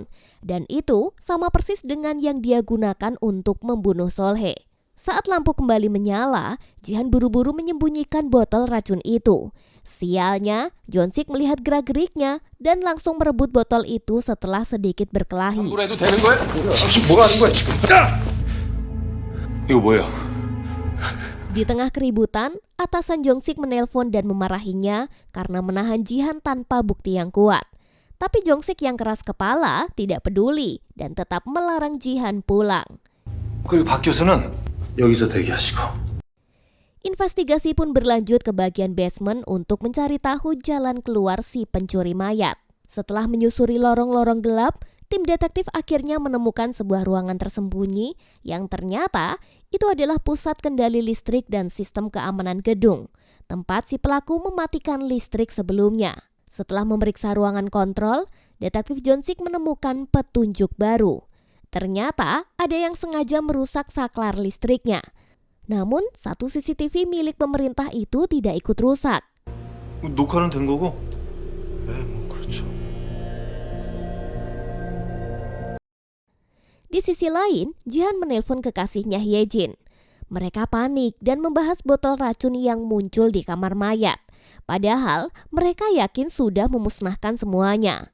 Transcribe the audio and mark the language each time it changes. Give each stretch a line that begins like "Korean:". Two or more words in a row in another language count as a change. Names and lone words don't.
Indonesian: Dan itu sama persis dengan yang dia gunakan untuk membunuh Solhe. Saat lampu kembali menyala, Jihan buru-buru menyembunyikan botol racun itu. Sialnya, Jonsik melihat gerak-geriknya dan langsung merebut botol itu setelah sedikit berkelahi.
Korean: 해도 되는 거야? 당신 뭐 하는 거야 지금? 이거 뭐야?
Indonesian: Di tengah keributan, atasan Jongsik menelpon dan memarahinya karena menahan Jihan tanpa bukti yang kuat. Tapi Jongsik yang keras kepala tidak peduli dan tetap melarang Jihan pulang.
Korean: 그리고 박 교수는 여기서 대기하시고.
Indonesian: Investigasi pun berlanjut ke bagian basement untuk mencari tahu jalan keluar si pencuri mayat. Setelah menyusuri lorong-lorong gelap, tim detektif akhirnya menemukan sebuah ruangan tersembunyi yang ternyata itu adalah pusat kendali listrik dan sistem keamanan gedung, tempat si pelaku mematikan listrik sebelumnya. Setelah memeriksa ruangan kontrol, detektif Jonsik menemukan petunjuk baru. Ternyata ada yang sengaja merusak saklar listriknya. Namun, satu CCTV milik pemerintah itu tidak ikut rusak.
Korean: 녹화는 된 거고? 뭐 그렇죠.
Indonesian: Di sisi lain, Jihan menelpon kekasihnya Hyejin. Mereka panik dan membahas botol racun yang muncul di kamar mayat. Padahal mereka yakin sudah memusnahkan semuanya.